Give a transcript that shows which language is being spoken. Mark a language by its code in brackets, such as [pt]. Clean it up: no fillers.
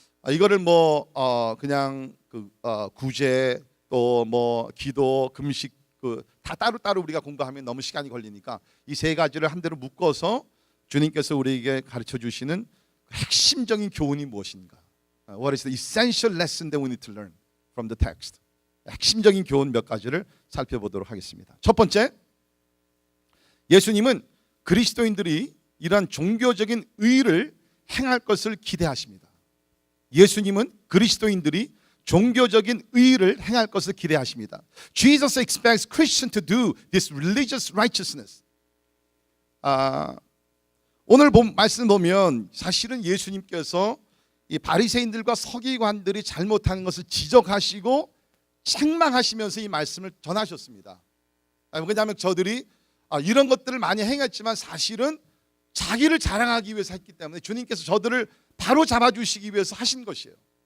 [ko] 이거를 그냥 구제 또 기도, 금식 다 따로따로 우리가 공부하면 너무 시간이 걸리니까 이 세 가지를 한 대로 묶어서 주님께서 우리에게 가르쳐 주시는 핵심적인 교훈이 무엇인가? [en] What is the essential lesson that we need to learn from the text? [ko] 핵심적인 교훈 몇 가지를 살펴보도록 하겠습니다. 첫 번째, 예수님은 그리스도인들이 이러한 종교적인 의를 행할 것을 기대하십니다. 예수님은 그리스도인들이 종교적인 의를 행할 것을 기대하십니다. [en] Jesus expects Christians to do this religious righteousness. [ko] 오늘 말씀 보면 사실은 예수님께서 이 바리새인들과 서기관들이 잘못하는 것을 지적하시고 책망하시면서 이 말씀을 전하셨습니다. 왜냐하면 저들이 이런 것들을 많이 행했지만 사실은 자기를 자랑하기 위해서 했기 때문에 주님께서 저들을 바로 잡아주시기 위해서 하신 것이에요.